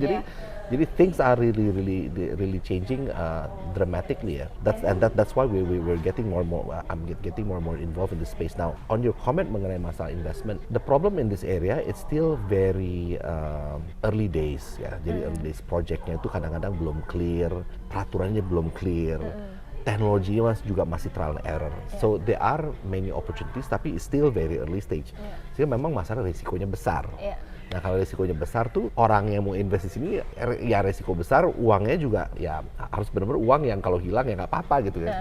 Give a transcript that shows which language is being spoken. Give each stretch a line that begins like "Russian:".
Indonesian: Jadi
English: things are really changing dramatically
Indonesian: ya.
English: That's why we're getting more and more. I'm getting more and more involved in this space now. On your comment
Indonesian: mengenai masalah
English: investment, the problem in this area it's still very early days
Indonesian: ya. Jadi
English: early days
Indonesian: projectnya itu kadang-kadang belum clear, peraturannya belum clear. Teknologinya juga masih
English: trial and error. So there are many opportunities
Indonesian: tapi
English: it's still very early stage.
Indonesian: Sehingga memang masalah risikonya besar. Nah kalau risikonya besar tuh orang yang mau invest di sini ya risiko besar, uangnya juga ya harus benar-benar uang yang kalau hilang ya nggak apa-apa gitu ya.